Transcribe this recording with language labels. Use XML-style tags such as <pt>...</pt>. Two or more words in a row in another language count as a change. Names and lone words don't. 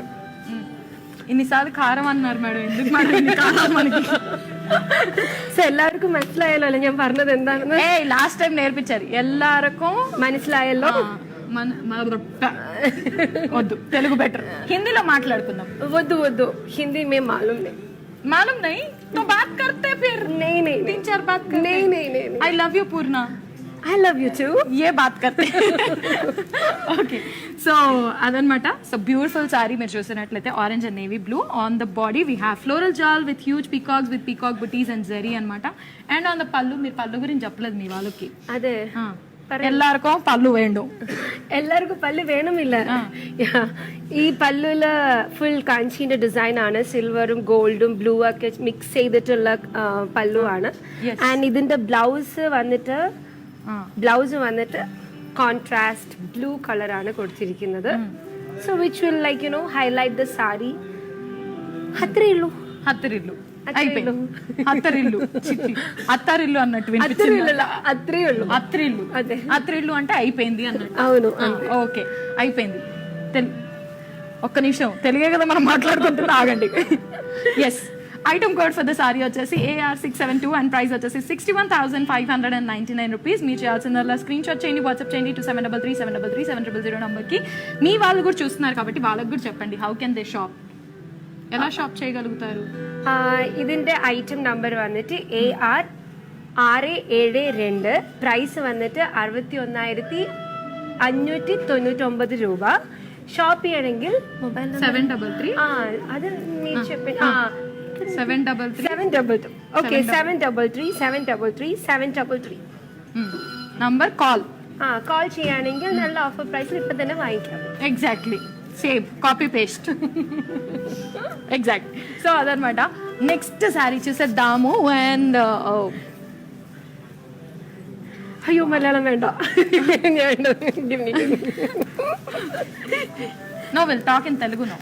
<te>ഇന്നിസാർలు కారం అన్నారు మేడం, ఎందుకు మేడం ఇన్ని కారం మనకి?</te> <ml>సో എല്ലാവർക്കും മനസ്സിലായല്ലോ അല്ലേ ഞാൻ പറഞ്ഞത് എന്താണെന്ന്?</ml> <en>last time</en> <te>నేర్పించారు ఎల్లారకం</te> <ml>മനസ്സിലായല്ലോ.</ml> <te>వద్దు, తెలుగు బెటర్. హిందీలో మాట్లాడుకుందాం.</te> <hi>వద్దు हिंदी में मालूम नहीं. मालूम नहीं तो बात करते फिर. नहीं 3-4 बात करते. नहीं.</hi> <en>I love you पूर्णा. I love you too.</en> <hi>ये बात करते.</hi> <te>ఓకే, సో అదనమాట.</te> <en>So beautiful saree</en> <te>మీరు చూసినట్లయితే</te> <en>Orange and navy blue. On the body we have floral jaal with huge peacocks with peacock buttis and zari అనమాట. and on the</en> <te>పళ్ళు, మీరు పళ్ళు గురించి చెప్పలేదు మీ వాళ్ళకి.</te> <ml>അതെ, എല്ലാവർക്കും പല്ലു വേണ്ടു. എല്ലാവർക്കും പല്ല് വേണമില്ല. ഈ പല്ലുല് ഫുൾ കാഞ്ചിന്റെ ഡിസൈൻ ആണ്. സിൽവറും ഗോൾഡും ബ്ലൂ ഒക്കെ മിക്സ് ചെയ്തിട്ടുള്ള പല്ലു ആണ്. ആൻഡ് ഇതിന്റെ ബ്ലൗസ് വന്നിട്ട്</ml> <en>contrast blue colour</en> <ml>ആണ് കൊടുത്തിരിക്കുന്നത്.</ml> <en>So which will like you know highlight the saree.</en> <ml>അത്രേ ഉള്ളൂ.</ml> <te>అత్తరిల్లు అత్తరిల్లు అన్నట్టు అత్రిల్లు అంటే అయిపోయింది అన్నట్టు. అవును, ఓకే అయిపోయింది. ఒక్క నిమిషం, తెలుగే కదా మనం మాట్లాడుకుంటున్నా, ఆగండి.</te> <en>Yes, item code for the saree వచ్చేసి AR672 and price వచ్చేసి 61,599 రూపీస్.</en> <te>మీరు చేయాల్సిందల్లా స్క్రీన్ షాట్ చేయండి, వాట్సాప్ చేయండి 2733 నంబర్కి. మీ వాళ్ళు కూడా చూస్తున్నారు కాబట్టి వాళ్ళకి కూడా చెప్పండి</te> <en>how can they shop,</en> <te>ఎలా షాప్ చేయగలుగుతారు.</te> <ml>ഇതിന്റെ</ml> <en>item number</en> <ml>വന്നിട്ട് AR672, പ്രൈസ് വന്നിട്ട് 61,599 രൂപ. ഷോപ്പ് ചെയ്യണമെങ്കിൽ മൊബൈൽ 733.</ml> <te>അത് మీరు చెప్పండి. 733. ఓకే, 733</te> <en>number call</en> <ml>ചെയ്യുകയാണെങ്കിൽ നല്ല ഓഫർ പ്രൈസിൽ ഇപ്പൊ തന്നെ വാങ്ങിക്കാം.</ml> <en>Exactly same copy paste. Exact. So అదనమాట. next saree</en> <te>చూసేద్దాము. అండ్ అయ్యో మలయాళం వేണ്ട.</te> <en>No will talk in Telugu. No</en>